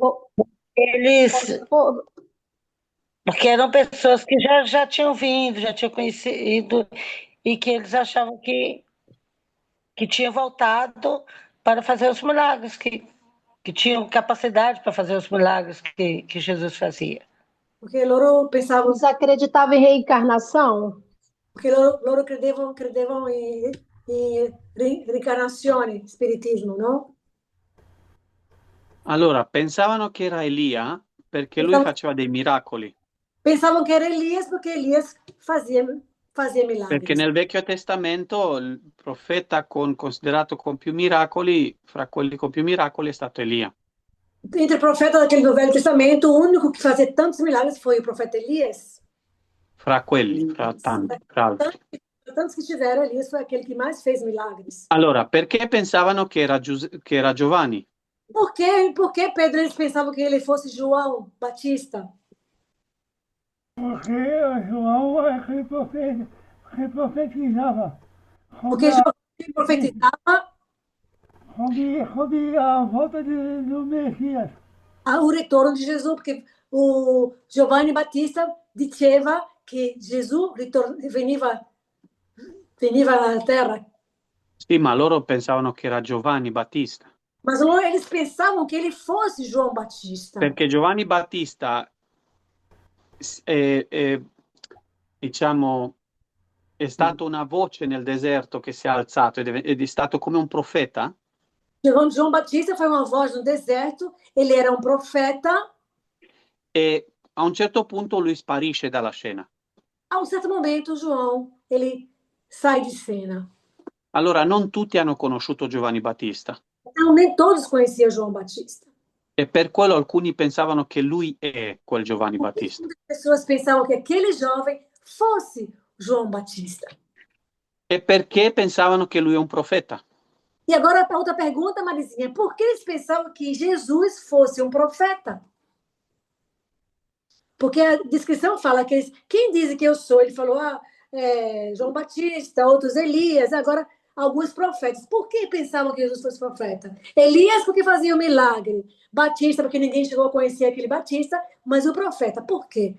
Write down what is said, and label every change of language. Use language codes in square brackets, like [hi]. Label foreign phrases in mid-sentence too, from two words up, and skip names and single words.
[pt] Porque eram pessoas que já tinham vindo, já tinham conhecido, e que eles achavam que tinham voltado para fazer os milagres, que tinham capacidade para fazer os milagres que Jesus fazia. Porque loro pensavam... Eles acreditavam em reencarnação? [it] Porque loro credevano in reincarnazione, spiritismo, no? Allora, pensavano che era Elia perché lui faceva dei miracoli. Pensavano che era Elias perché Elias [pt] fazia milagri. [it] Perché nel Vecchio Testamento il profeta considerato con più miracoli, fra quelli con più miracoli, è stato Elia. [pt] Entre o profeta daquele do Velho Testamento, o único que fazia tantos milagres foi o profeta Elias. [it] fra quelli, fra tanti, fra altri. [pt] Tantos que tiveram ali, foi aquele que mais fez milagres. [it] Allora, perché pensavano che era Giovanni? [pt] Por que Pedro, eles pensavam que ele fosse João Batista? Porque João é que profetizava Porque João profetizava sobre a volta do Messias. o retorno de Jesus, porque o Giovanni Battista [it] diceva che Gesù veniva alla terra. Sì, ma loro pensavano che era Giovanni Battista. [pt] Mas loro, eles pensavam que ele fosse João Batista. [it] Perché Giovanni Battista diciamo, è stato una voce nel deserto che si è alzato ed è stato come un profeta. [pt] João Batista foi uma voz no deserto, ele era um profeta. [it] E a un certo punto lui sparisce dalla scena. A un certo momento João, [pt] ele sai [it] di scena. Allora non tutti hanno conosciuto Giovanni Battista. [pt] Então nem todos conheciam João Batista. [it] E per quello alcuni pensavano che lui è quel Giovanni Battista. [pt] Muitas pessoas pensavam que aquele jovem fosse João Batista. [it] E perché pensavano che lui è un profeta? [pt] E agora a outra pergunta, Marizinha, por que eles pensavam que Jesus fosse um profeta? Porque a descrição fala que quem diz que eu sou? Ele falou, João Batista, outros Elias, agora alguns profetas. Por que pensavam que Jesus fosse profeta? Elias porque fazia o milagre, Batista porque ninguém chegou a conhecer aquele Batista, mas o profeta, por quê?